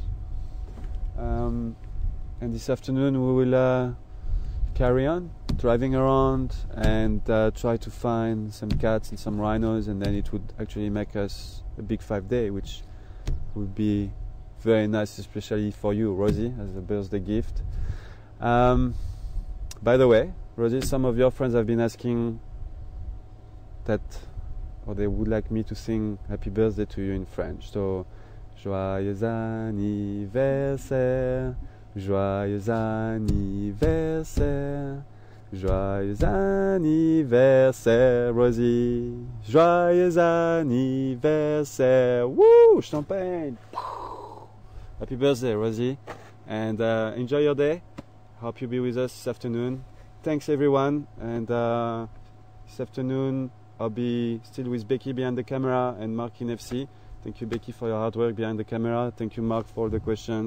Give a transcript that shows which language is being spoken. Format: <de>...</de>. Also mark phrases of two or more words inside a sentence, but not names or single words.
<en>And this afternoon we will carry on driving around and try to find some cats and some rhinos, and then it would actually make us a big 5-day, which would be very nice, especially for you, Rosie, as a birthday gift. By the way, Rosie, some of your friends have been asking that, or they would like me to sing happy birthday to you in French. So,</en> <fr>joyeux anniversaire, joyeux anniversaire, joyeux anniversaire, Rosie, joyeux anniversaire, woo, champagne.</fr> <en>Happy birthday, Rosie, and enjoy your day. Hope you'll be with us this afternoon. Thanks everyone, and this afternoon I'll be still with Becky behind the camera and Mark in FC. Thank you, Becky, for your hard work behind the camera. Thank you, Mark, for all the questions.</en>